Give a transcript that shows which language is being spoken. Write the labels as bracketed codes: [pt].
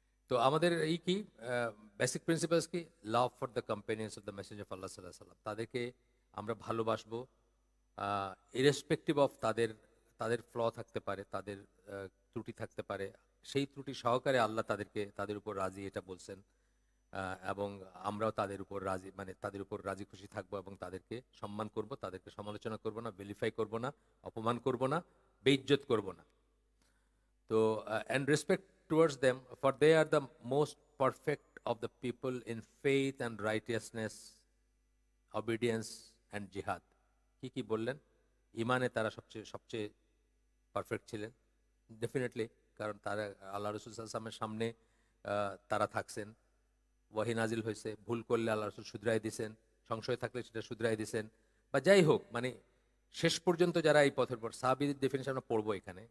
[bn] তো আমাদের এই কি বেসিক প্রিন্সিপালস কি, [en] love for the companions of the message [bn] of আল্লাহ সাল্লাহ সাল্লাম, তাদেরকে আমরা ভালোবাসবো [en] irrespective of [bn] তাদের, তাদের ফ্ল থাকতে পারে, তাদের ত্রুটি থাকতে পারে, সেই ত্রুটি সহকারে আল্লাহ তাদেরকে, তাদের উপর রাজি, এটা বলছেন। এবং আমরাও তাদের উপর রাজি, মানে তাদের উপর রাজি খুশি থাকবো এবং তাদেরকে সম্মান করব, তাদেরকে সমালোচনা করব না, ভেলিফাই করব না, অপমান করব না, বেইজ্জত করব না। তো [en] and respect towards them, for they are the most perfect of the people in faith and righteousness, obedience and jihad. [bn] কি কি বললেন? ইমানে তারা সবচেয়ে সবচেয়ে পারফেক্ট ছিলেন, ডেফিনেটলি। কারণ তারা আল্লাহ রসুল সাল্লামের সামনে তারা থাকছেন, ওয়াহি নাজিল হয়েছে, ভুল করলে আল্লাহ রসুল শুধরাই দিছেন, সংশয় থাকলে সেটা শুধরাই দিছেন, বা যাই হোক, মানে শেষ পর্যন্ত যারা এই পথের পর, সাহাবীদের ডেফিনেশন আমরা পড়বো এখানে।